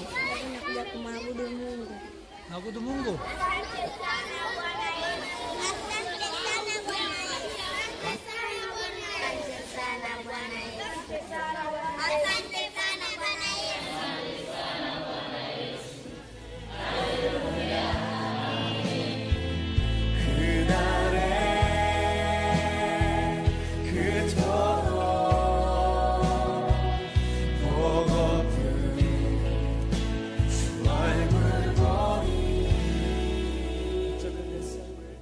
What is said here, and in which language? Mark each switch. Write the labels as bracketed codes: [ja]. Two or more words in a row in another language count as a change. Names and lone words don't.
[sw] Nakuja kumwabudu Mungu. Naabudu Mungu. Asante sana Bwana Yesu. Asante sana Bwana Yesu. Asante sana Bwana Yesu. Asante sana Bwana Yesu. [ko] 그날에 그토록 보고픈 주 얼굴 보니 어쩌면 내 삶을